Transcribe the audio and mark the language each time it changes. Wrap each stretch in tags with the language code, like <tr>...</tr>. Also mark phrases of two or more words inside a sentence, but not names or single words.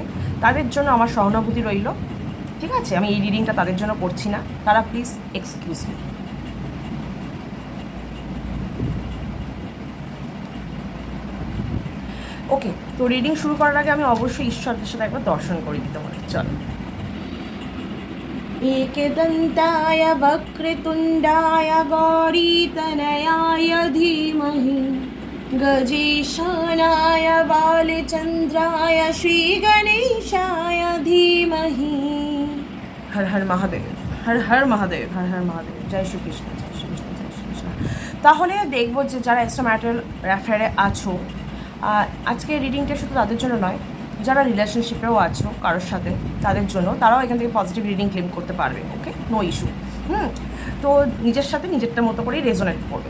<bn>তাদের জন্য আমার সহানুভূতি রইল। ঠিক আছে? আমি এই রিডিংটা তাদের জন্য করছি না, তারা</bn> <en>please excuse me.</en> <bn>ওকে, তো রিডিং শুরু করার আগে আমি অবশ্যই ঈশ্বরদের সাথে একবার দর্শন করে দিতে পারি। চলো।</bn> <sa>एकदन्ताय वक्रतुण्डाय गौरीतनयाय धीमहि गजेशानाय बालचन्द्राय श्रीगणेशाय धीमहि। हर हर महादेव, हर हर महादेव, हर हर महादेव।</sa> <bn>জয় শ্রীকৃষ্ণ, জয় শ্রীকৃষ্ণ, জয় শ্রীকৃষ্ণ। তাহলে দেখবো যে যারা</bn> <en>extra marital affair</en> <bn>আছো, আজকে রিডিংটা শুধু তাদের জন্য নয়, যারা রিলেশনশিপেও আছো কারোর সাথে, তাদের জন্য, তারাও এখান থেকে</bn> <en>positive reading</en> <bn>ক্লেম করতে পারবে।</bn> <en>okay, no issue.</en> <bn>তো নিজের সাথে নিজেরটা মতো করেই রেজোনেট করবে।</bn>